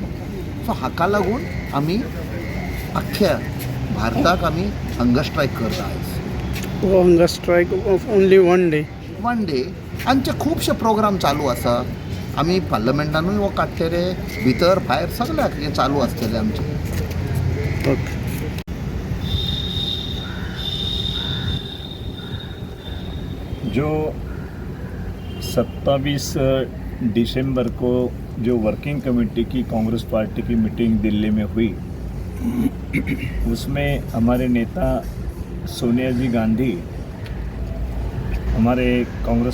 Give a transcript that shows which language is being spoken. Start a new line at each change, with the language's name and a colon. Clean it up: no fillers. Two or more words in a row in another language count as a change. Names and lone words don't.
Konkani: सो हाका लागून आमी अख्ख्या भारताक आमी
English: hunger strike
Konkani: करता आयज.
English: hunger strike of only one day.
Konkani: आमचे खुबशे प्रोग्राम चालू आसा. आमी पार्लमेंटानूय हो काडटले, भितर भायर सगळ्याक हें चालू आसतलें आमचें. ओके.
Hindi: जो 27 दिसंबर को जो
English: working committee
Hindi: की कांग्रेस पार्टी की मीटिंग दिल्ली में हुई, उसमें हमारे नेता सोनिया जी गांधी, हमारे कांग्रेस